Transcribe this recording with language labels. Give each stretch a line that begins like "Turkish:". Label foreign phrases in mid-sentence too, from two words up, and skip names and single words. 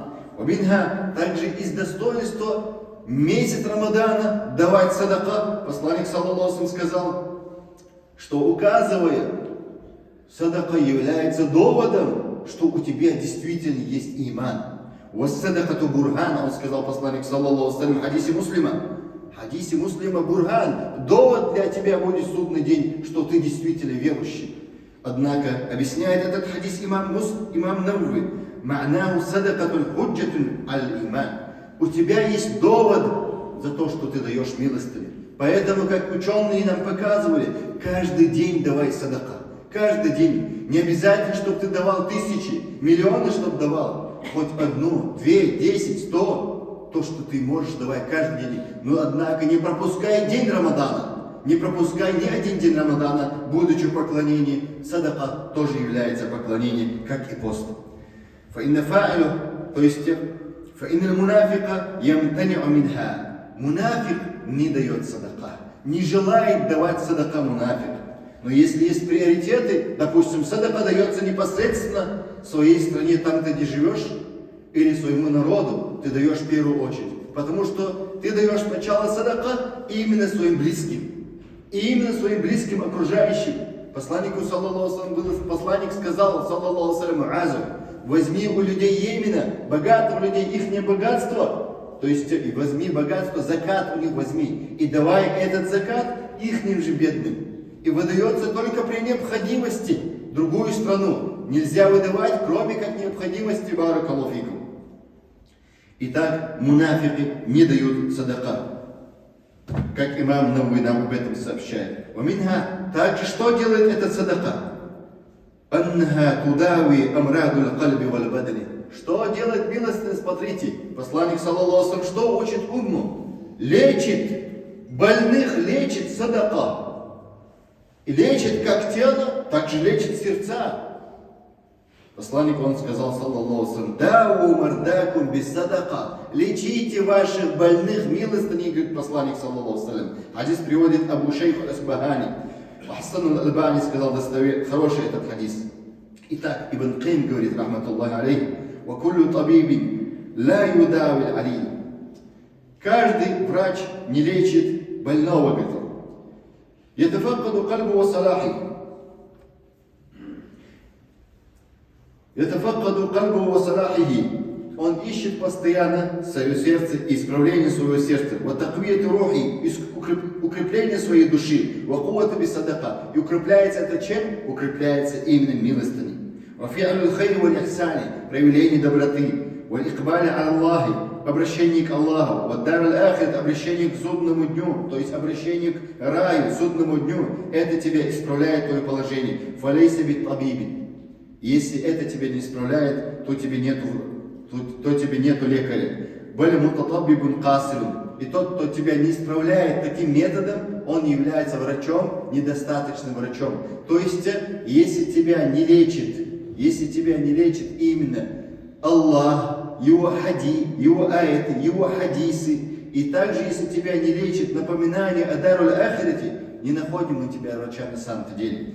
Russian: Убинха, также из достоинства месяц Рамадана давать садака. Посланник,
Arabic: صلى الله عليه,
Russian: сказал, что указывая Садака является доводом, что у тебя действительно есть иман.
Arabic: «والصدقة برهان»,
Russian: он сказал посланник,
Arabic: صلى الله عليه وسلم,
Russian: в хадисе Муслима. В хадисе Муслима бурхан, довод для тебя будет в судный день, что ты действительно верующий. Однако объясняет этот хадис имам Навави,
Arabic: «معناه صدقة حجة الإيمان».
Russian: У тебя есть довод за то, что ты даешь милостыню. Поэтому, как ученые нам показывали, каждый день давай садака. Каждый день. Не обязательно, чтобы ты давал тысячи, миллионы, чтобы давал. Хоть одну, 2, 10, 100. То, что ты можешь, давай каждый день. Но, однако, не пропускай день Рамадана. Не пропускай ни один день Рамадана, будучи в поклонении. Садака тоже является поклонением, как и пост.
Arabic: فإن فاعله,
Russian: то есть
Arabic: فإن المنافق يمتنع منها.
Russian: Мунафик не дает садака, не желает давать садака мунафик. Но если есть приоритеты, допустим, садака дается непосредственно своей стране, там, где живешь, или своему народу, ты даешь в первую очередь. Потому что ты даешь сначала садака именно своим близким. И именно своим близким окружающим. Посланнику,
Arabic: صلى الله عليه وسلم,
Russian: посланник сказал,
Arabic: صلى الله عليه وسلم,
Russian: возьми у людей Йемена, богатых людей, их богатство. То есть и возьми богатство, закат у них возьми. И давай этот закат ихним же бедным. И выдается только при необходимости в другую страну. Нельзя выдавать, кроме как необходимости,
Arabic: بارك الله فيكم.
Russian: Итак, мунафики не дают садака. Как имам Навави нам об этом сообщает. Ваминха, также что делает этот садака?
Arabic: أنها تداوي أمراض القلب والبدن.
Russian: Что делает милостыня? Смотрите, посланник,
Arabic: صلى الله عليه وسلم,
Russian: что учит умму? Лечит, больных лечит садака. И лечит как тело, так же лечит сердца. Посланник, он сказал,
Arabic: صلى الله عليه وسلم, داووا مرضاكم بالصدقة.
Russian: Лечите ваших больных милостыней, говорит посланник,
Arabic: صلى الله عليه وسلم.
Russian: Хадис приводит Абу Шейх Асбахани. Хасан аль-Альбани сказал хороший этот хадис. Итак, Ибн Кайм говорит,
Arabic: رحمة الله عليه, وَكُلُّ طَبِيبٍ لَا يُدَاوِي الْعَلِيلِ.
Russian: Каждый врач не лечит больного, говорит он.
Arabic: يَتَفَقَّدُ قَلْبُ وَصَلَاحِهِ. يَتَفَقَّدُ قَلْبُ وَصَلَاحِهِ.
Russian: Он ищет постоянно свое сердце, исправление своего сердца.
Arabic: وَتَقْوِيَةُ رُوحِ.
Russian: Укрепление своей души.
Arabic: وَقُوَّةُ بِصَدَقَةِ.
Russian: И укрепляется это чем? Укрепляется именно милостыней.
Arabic: وَفِعْلُ الْخَيْرِ وَالْإِحْسَانِ.
Russian: Проявление доброты.
Arabic: وَالْإِقْبَالِ عَلَى اللَّهِ.
Russian: Обращение к Аллаху.
Arabic: وَالدَّارِ الْآخِرَةِ.
Russian: Обращение к судному дню. То есть обращение к раю, судному дню. Это тебя исправляет твое положение.
Arabic: فَلَيْسَ بِالطَّبِيبِ.
Russian: Если это тебя не исправляет, то тебе нету лекаря.
Arabic: بَلْ مُتَطَبِّبٌ قَاسِرٌ.
Russian: И тот, кто тебя не исправляет таким методом, он является врачом, недостаточным врачом. То есть, если тебя не лечит именно Аллах, Его аяты, Его хадисы, и также, если тебя не лечит напоминание о
Arabic: الدار الآخرة,
Russian: не находим мы тебя врача на самом-то деле.